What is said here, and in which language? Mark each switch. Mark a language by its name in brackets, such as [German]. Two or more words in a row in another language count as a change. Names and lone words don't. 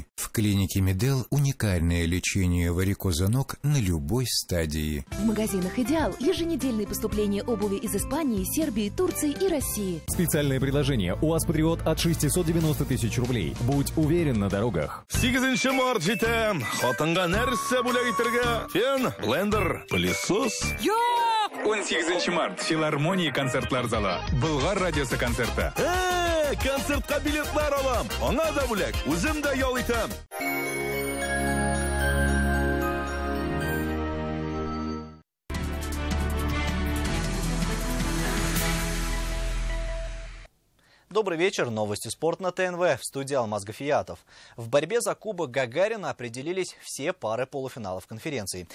[Russian] В клинике Медел уникальное лечение варикоза ног на любой стадии. В магазинах «Идеал» еженедельные поступления обуви из Испании, Сербии, Турции и России. Специальное предложение УАЗ Патриот от 690 тысяч рублей. Будь уверен на дорогах. [Tatar] 8 март жетем. Хотынга нәрсе бүләк итәргә? Фен, блендер, пылесос. 18 март. Филармония концертлар залы. Болгар радиосы концерты. Концертка билетлар алам. Аңа да бүләк. Үзем дә ял итәм. [Russian] Добрый вечер. Новости спорта на ТНВ. В студии Алмаз Гафиятов. В борьбе за Кубок Гагарина определились все пары полуфиналов конференции.